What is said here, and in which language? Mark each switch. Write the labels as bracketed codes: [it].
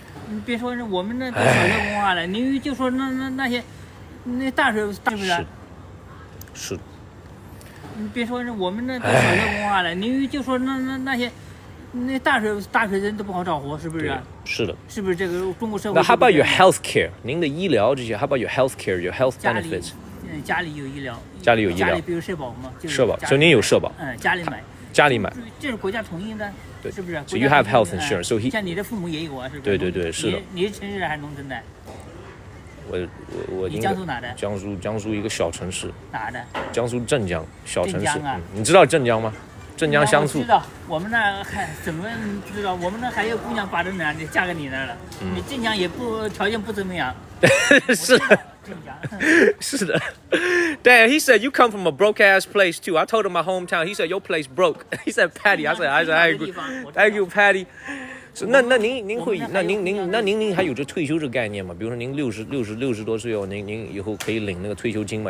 [zh] 你别说是我们那小学文化了，你就说那些那大学是不是？是。你别说是我们那小学文化了，你就说那些那大学生都不好找活，是不是？是的。是不是这个中国社会？ [en] 那 how about your health care？ [zh] 您的医疗这些 [en] ，how about your health care？Your health benefits？ [zh] 家里有医疗。家里有医疗。家里比如社保嘛，社保，所以您有社保。家里买。家里买。这是国家统一的。对，是不是 [en] ？So you have health insurance. So he [zh] 像你的父母也有啊，是不是？对，是的。你是城市还是农村的？我你江苏哪的？江苏一个小城市。哪的？江苏镇江小城市。镇江啊，你知道镇江吗？镇江香醋。知道，我们那还怎么不知道？我们那还有姑娘把着呢，你嫁给你那儿了。你镇江也不条件不怎么样。是的。是的。 [en] Damn, he said you come from a broke ass place too. I told him my hometown. He said your place broke. He said Patty. I said I agree. Thank you, Patty. [zh] 那您会那您还有这退休这个概念吗？比如说您60多岁哦，您以后可以领那个退休金吗？